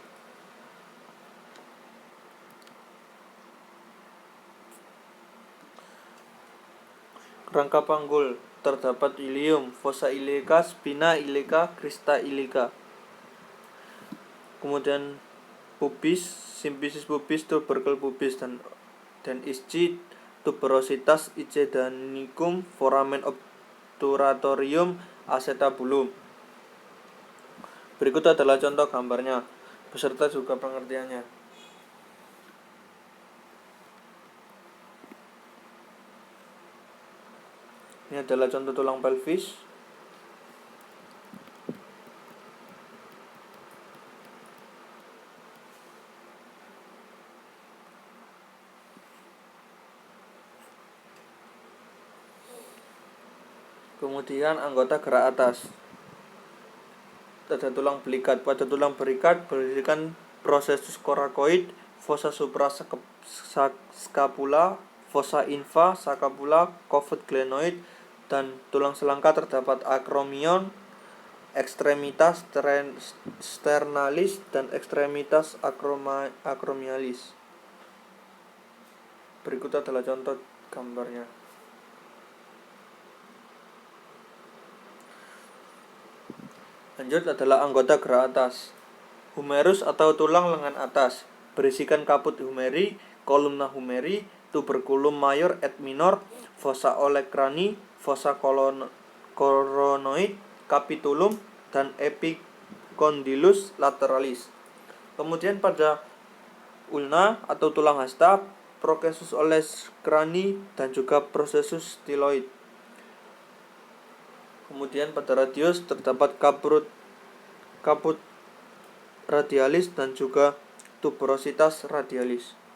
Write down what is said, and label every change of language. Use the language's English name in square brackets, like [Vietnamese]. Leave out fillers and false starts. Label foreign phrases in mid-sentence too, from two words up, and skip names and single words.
[Indonesian] Rangka panggul terdapat ilium, fossa iliaca, spina iliaca, crista iliaca. Kemudian pubis, symphysis pubis, tubercle pubis, dan ischi, tuberositas, icedanicum, foramen obturatorium, acetabulum. Berikut adalah contoh gambarnya beserta juga pengertiannya. Ini adalah contoh tulang pelvis. Kemudian anggota gerak atas. Ada tulang belikat. Pada tulang belikat berdirikan processus coracoid, fossa suprascapula, fossa infra scapula, cavus glenoid, dan tulang selangka terdapat acromion, extremitas sternalis, dan extremitas acromialis. Berikut adalah contoh gambarnya. Lanjut adalah anggota gerak atas. Humerus atau tulang lengan atas berisikan caput humeri, columna humeri, tuberculum major et minor, fossa olecrani, fossa coronoid, capitulum, dan epicondylus lateralis. Kemudian pada ulna atau tulang hasta, processus olecrani dan juga processus styloid. Kemudian pada radius terdapat caput radialis dan juga tuberositas radialis.